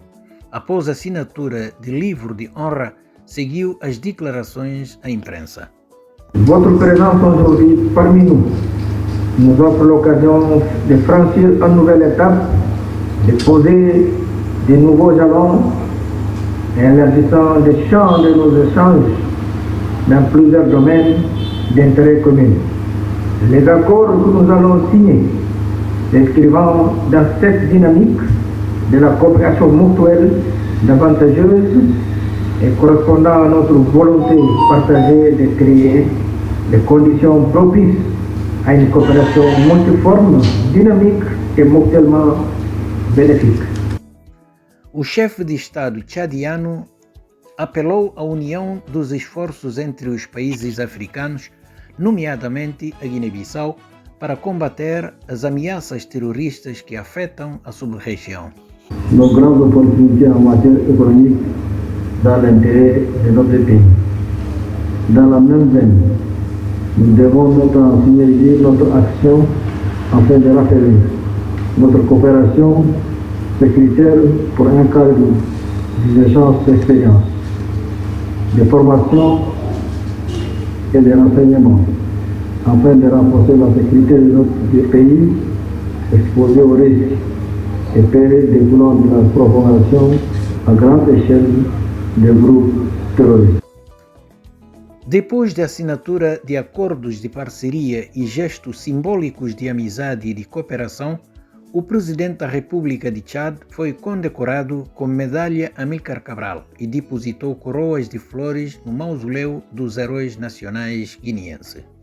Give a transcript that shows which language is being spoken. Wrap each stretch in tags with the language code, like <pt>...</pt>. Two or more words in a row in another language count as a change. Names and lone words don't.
<pt>Após a assinatura de livro de honra, seguiu as declarações à imprensa.</pt> <fr>Votre présence aujourd'hui parmi nous nous offre l'occasion de franchir une nouvelle étape, de poser de nouveaux jalons en élargissant le champ de nos échanges dans plusieurs domaines d'intérêt commun. Les accords que nous allons signer s'inscrivant dans cette dynamique de la coopération mutuelle avantageuse et correspondant à notre volonté partagée de créer des conditions propices à une coopération multiforme, dynamique et mutuellement bénéfique.</fr> <pt>O chefe de Estado tchadiano apelou à união dos esforços entre os países africanos, nomeadamente a Guiné-Bissau, para combater as ameaças terroristas que afetam a sub-região.</pt> <fr>Nos grandes opportunités en matière économique dans l'intérêt de notre pays. Dans la même veine, nous devons mettre en synergie notre action afin de raffermir notre coopération sécuritaire pour un cadre d'échange d'expérience, de formation et de renseignement, afin de renforcer la sécurité de notre pays exposé aux risques et périls découlant de la propagation à grande échelle de</fr> <pt>grupos terroristas. Depois da assinatura de acordos de parceria e gestos simbólicos de amizade e de cooperação, o presidente da República de Chad foi condecorado com medalha Amilcar Cabral e depositou coroas de flores no mausoléu dos heróis nacionais guineenses.</pt>